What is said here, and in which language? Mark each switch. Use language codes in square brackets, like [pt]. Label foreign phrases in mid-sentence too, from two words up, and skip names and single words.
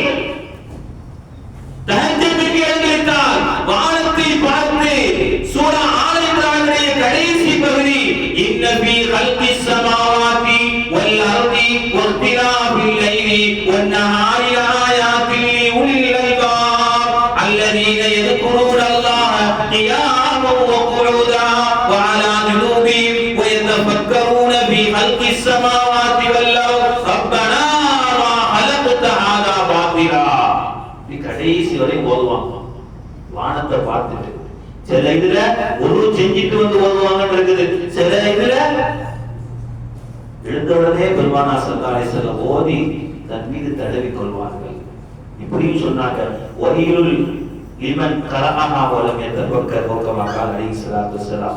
[ta] தஹஜ்ஜுக்கு எழுந்திருந்தால் வானத்தை பார்த்து சூரா ஆல் இம்ரானுடைய கடைசி பகுதி [ar] إن في خلق السماوات والأرض واختلاف الليل والنهار لآيات لأولي الألباب الذين யذكرون الله قياما وقعودا وعلى جنوبهم ويتفكرون في خلق السماوات والأرض ربنا ما خلقت هذا باطلا. [ta] கடைசி வரை ஓதுவாங்க வானத்தை பார்த்துட்டு. சில இதுல ஒரு செஞ்சிட்டு வந்து ஓதுவாங்கன்னு இருக்குது. சில இதுல எழுந்த உடனே பெருமானார் [ar] صلى الله عليه وسلم [ta] ஓதி தன் மீது தடவி கொள்வார்கள். இப்படியும் சொன்னாங்க, [ar] ويل لمن قرأها ولم يتفكر كما قال عليه الصلاة والسلام.